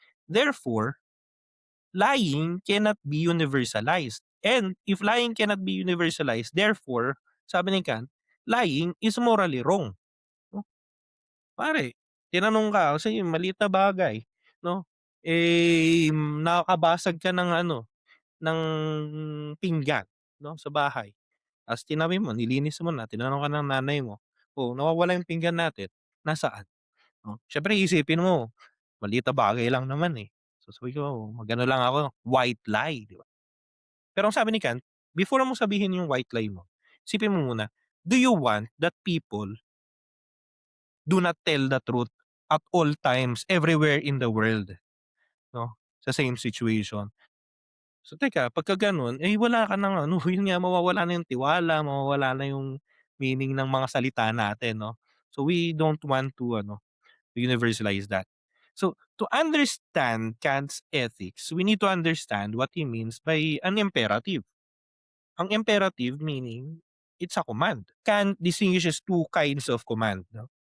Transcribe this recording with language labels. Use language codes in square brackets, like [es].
[en] Therefore, lying cannot be universalized. And if lying cannot be universalized, therefore, [tl] sabi ni Kant, [en] lying is morally wrong. [tl] No? Pare, tinanong ka kasi yung maliit na bagay, no? Eh, nakakabasag ka ng ano, ng pinggan, no, sa bahay. Tapos tinabi mo, nilinis mo na, tinanong ka ng nanay mo, "Oh, nawawala yung pinggan natin, nasaan?" Oh, siyempre iisipin mo, maliit na bagay lang naman, eh. So sabi ko, mag-ano lang ako, white lie, di ba? Pero ang sabi ni Kant, before mo sabihin yung white lie mo, isipin mo muna, [en] do you want that people do not tell the truth at all times, everywhere in the world, [tl] no? Sa same situation. So teka, pagka gano'n, eh, wala ka ng ano, yun nga mawawala na yung tiwala, mawawala na yung meaning ng mga salita natin, 'no? [en] So we don't want to ano, universalize that. So to understand Kant's ethics, we need to understand what he means by an imperative. Ang imperative meaning, it's a command. Kant distinguishes two kinds of command, 'no?